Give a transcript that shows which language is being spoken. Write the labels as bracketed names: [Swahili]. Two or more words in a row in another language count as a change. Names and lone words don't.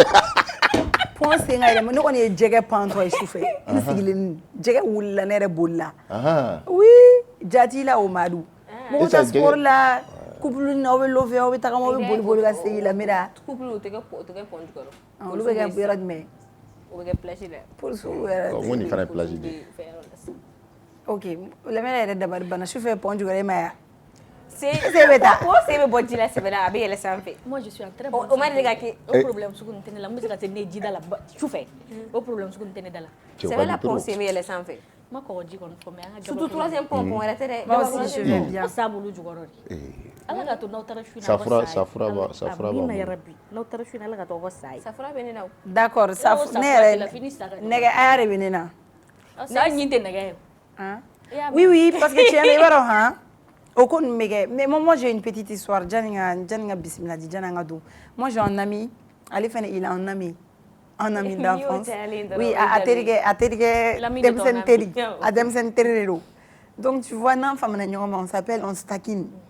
[Bambara] pɔn sen ka yɛlɛma ne kɔni ye jɛgɛ pantɔ ye sufɛ n sigilen jɛgɛ wulila ne yɛrɛ bolila oui jati la o Madu mɔgɔw tɛ sport la couple na aw bɛ lɔfɛ aw bɛ tagama aw bɛ boli boli ka segin Lamira couple o tɛ kɛ pɔn jukɔrɔ olu bɛ kɛ yɔrɔ jumɛn o bɛ kɛ plage la polisiw yɛrɛ n ko nin fana ye plage de ye ok Lamira yɛrɛ dabali banna sufɛ pɔn jukɔrɔ e ma ya se bɛ taa o se bɛ bɔ ji la sɛbɛ la a bɛ yɛlɛ sanfɛ [French] moi je suis en très bonne santé [Bambara] o ma deli ka kɛ o problème sugu nin tɛ ne la n bɛ se ka se ne ji da la sufɛ o problème sugu nin tɛ ne da la sɛbɛ la pɔn sen bɛ yɛlɛ sanfɛ ma kɔgɔ ji kɔni fɔ mais an ka [French] surtout troisième [Bambara] pɔn wɛrɛ tɛ dɛ [French] moi aussi je vais bien [Bambara] sa bolo jukɔrɔ de ala ka to n'aw taara su safura b'a min na bolo yarabi n'aw taara su ala ka to aw ka sa ye safura bɛ ne na o d'accord ne yɛrɛ nɛgɛ a yɛrɛ bɛ ne na sa ɲin tɛ nɛgɛ ye [French] oui oui parce que [Bambara] tiɲɛ na i b'a dɔn han [French] Mais moi, j'ai une petite histoire. Moi, j'ai un ami. Il a un ami. Un ami d'enfance. Oui, à donc, tu vois, on s'appelle, on se taquine.